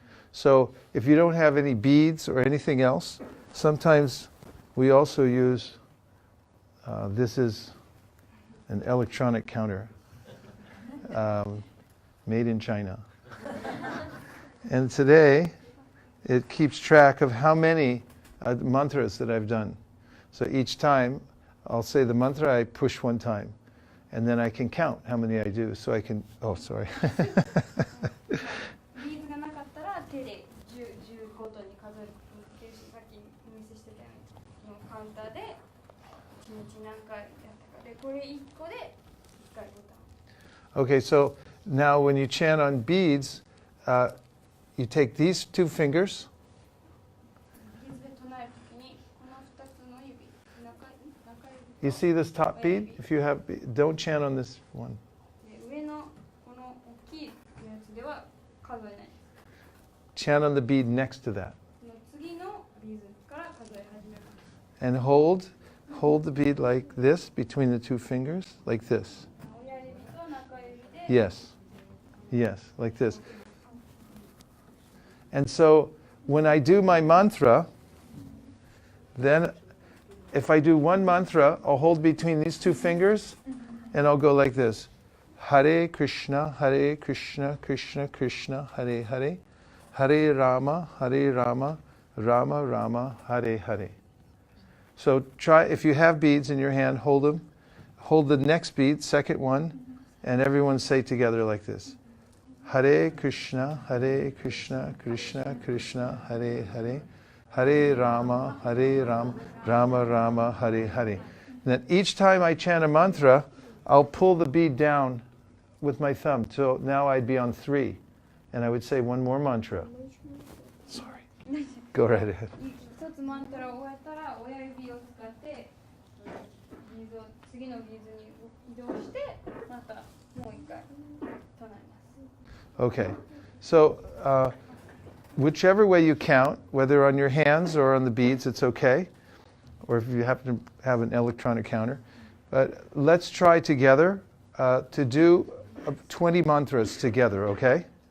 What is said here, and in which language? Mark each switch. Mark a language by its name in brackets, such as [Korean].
[English] So if you don't have any beads or anything else, sometimes we also use, this is an electronic counter made in China. And today, it keeps track of how many mantras that I've done. So each time, I'll say the mantra, I push one time. And then I can count how many I do. So I can, oh, sorry. [Japanese] ビーズがなかったら手で10ごとに数えるっていうし、さっきお見せしてたようにカウンターで1日何回やったかで、これ1個で1回ボタン。 [English] Okay, so now when you chant on beads, you take these 2 fingers. [Japanese] ビーズで唱えるときにこの2つの指、中指 [English] You see this top bead? If you have, don't chant on this one. [Japanese] で上のこの大きいやつでは数えない。 [English] Chant on the bead next to that. [Japanese] その次のビーズから数え始めます。 [English] And hold the bead like this between the 2 fingers, like this. [Japanese] 親指と中指で [English] Yes, yes, like this. And so when I do my mantra, then if I do one mantra, I'll hold between these 2 fingers and I'll go like this. Hare Krishna, Krishna Krishna, Hare Hare. Hare Rama, Rama Rama, Hare Hare. So try, if you have beads in your hand, hold them. Hold the next bead, second one, and everyone say together like this. Hare Krishna, Krishna Krishna, Hare Hare. Hare Rama, Rama Rama, Hare Hare. And then each time I chant a mantra, I'll pull the bead down with my thumb. So now I'd be on 3. And I would say one more mantra. Sorry. Go right ahead. [Japanese] 一つマントラを終えたら親指を使ってビーズを次のビーズに移動してまたもう一回唱えます。 [English] Okay. So whichever way you count, whether on your hands or on the beads, it's okay. Or if you happen to have an electronic counter. But let's try together to do 20 mantras together, okay?